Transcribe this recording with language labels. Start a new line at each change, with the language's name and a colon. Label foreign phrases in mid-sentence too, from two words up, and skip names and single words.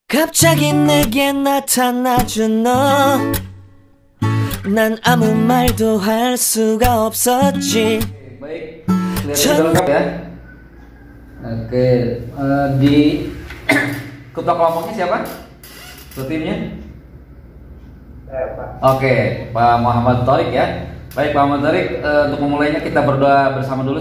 Korean: 갑자기 내게 나타나준 너, 난 아무 말도 할 수가 없었지.
Indonesian: Baik, sudah lengkap ya. Oke, di ketua kelompoknya siapa? Ketua timnya? Pak. Oke, Pak Muhammad Thorik ya. Baik Pak Muhammad Thorik, untuk memulainya kita berdoa bersama dulu.